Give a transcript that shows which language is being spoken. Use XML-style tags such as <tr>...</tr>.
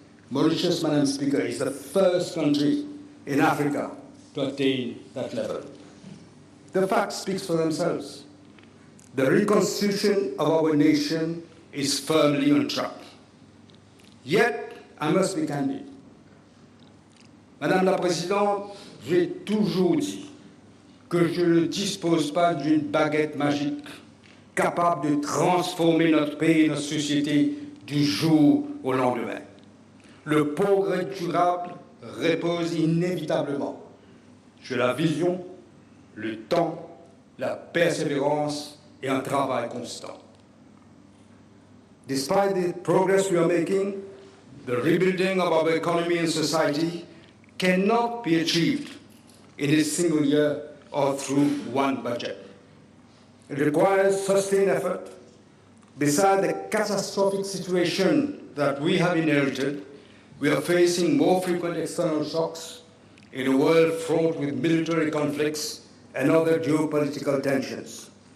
<en>Mauritius, Madam Speaker, is the first country in Africa to attain that level. The facts speak for themselves. The reconstitution of our nation is firmly on track. Yet, I must be candid.</en> <fr>Madame la Présidente, j'ai toujours dit que je ne dispose pas d'une baguette magique capable de transformer notre pays et notre société du jour au lendemain. Le progrès durable repose inévitablement sur la vision, le temps, la persévérance et un travail constant.</fr> <en>Despite the progress we are making, the rebuilding of our economy and society cannot be achieved in a single year or through one budget. It requires sustained effort. Beside the catastrophic situation that we have inherited, we are facing more frequent external shocks in a world fraught with military conflicts and other geopolitical tensions.</en>